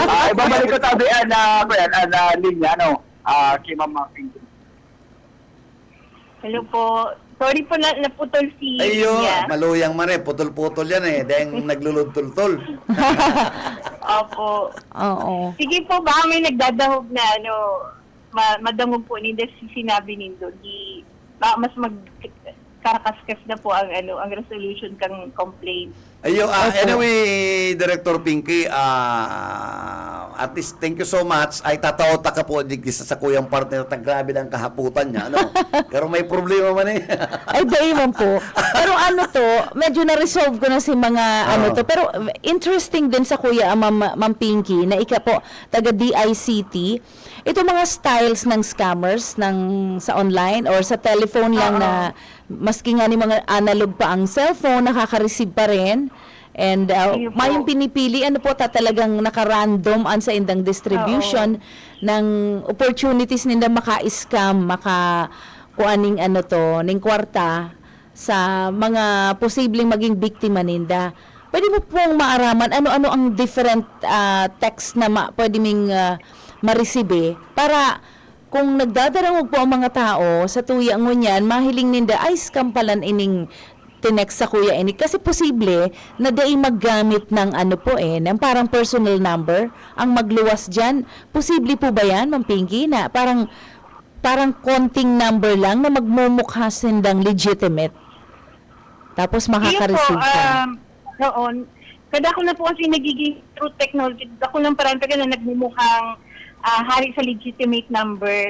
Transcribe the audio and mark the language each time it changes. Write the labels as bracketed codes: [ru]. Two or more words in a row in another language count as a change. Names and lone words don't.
[bik] Ibabalik ko tabi, linya, kay Ma'am Pinky. [tl] Hello po. Sorry po na naputol si [bik] Ayo, Lia. maluyang mare, putol-putol yan dahil naglulutol-tol. [tl] Opo. Oo. [bik] Sige po, baka may nagdadahog na madangog po ni Des sinabi nindo. Baka mas magkarakaskas na po ang resolution kang complaint. Ayo, [en] anyway, Director Pinky, at least thank you so much. [bik] Ay tataota ka po sa kuyang partner na grabe ng kahaputan niya. [tl] Ano? [bik] Pero may problema man eh. Ay, daiman po. [tl] Pero medyo na-resolve ko na si mga Pero interesting din sa kuya, Ma'am Pinky, na ika po, taga DICT, ito mga styles ng scammers sa online or sa telephone lang na maski nga ni mga analog pa ang cellphone, nakaka-receive pa rin. [en] And [tl] Ayun po. [bik] mayong pinipili, talagang naka-random sa indang distribution ng opportunities ninda maka-scam, kuaning ning kwarta sa mga posibleng maging biktima ninda. Pwede mo pong maaraman ano-ano ang different text na pwede ming ma-receive para kung nagdadarangog po ang mga tao sa tuyang ngunyan, mahiling ninda ay scam palan ining tinext sa kuya ini kasi posible na day maggamit ng ng parang [en] personal number [bik] ang magluwas diyan. [tl] Posible po ba yan, Ma'am Pinky, na parang konting number lang na magmumukha sindang legitimate? Tapos makaka-receive ka. Noon, kada ko na po kasi nagiging through technology, ako lang parang na nagmumukhang hari sa [en] legitimate number.